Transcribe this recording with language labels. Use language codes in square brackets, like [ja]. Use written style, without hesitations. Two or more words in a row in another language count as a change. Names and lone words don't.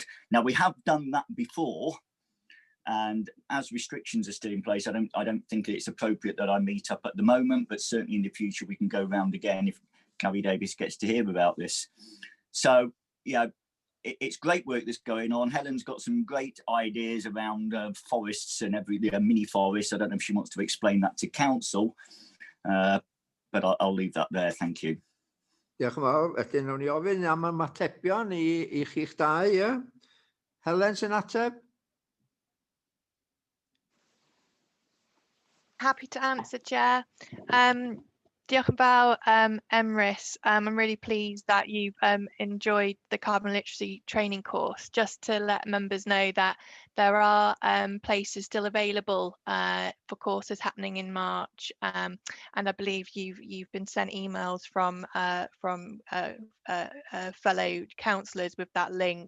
[en] Now, we have done that before, and as restrictions are still in place, I don't think it's appropriate that I meet up at the moment, but certainly in the future we can go round again if Gary Davies gets to hear about this. So, it's great work that's going on. Helen's got some great ideas around forests and mini forests. I don't know if she wants to explain that to council, but I'll leave that there. Thank you. [cy] Diolch yn fawr. Wedyn nawn ni ofyn am ymatebion i chi'ch dau, ie? Helen sy'n ateb? [en] Happy to answer, Chair. [cy] Diolch yn fawr, Emrys. [en] I'm really pleased that you've enjoyed the carbon literacy training course. Just to let members know that there are places still available for courses happening in March, and I believe you've been sent emails from fellow councillors with that link.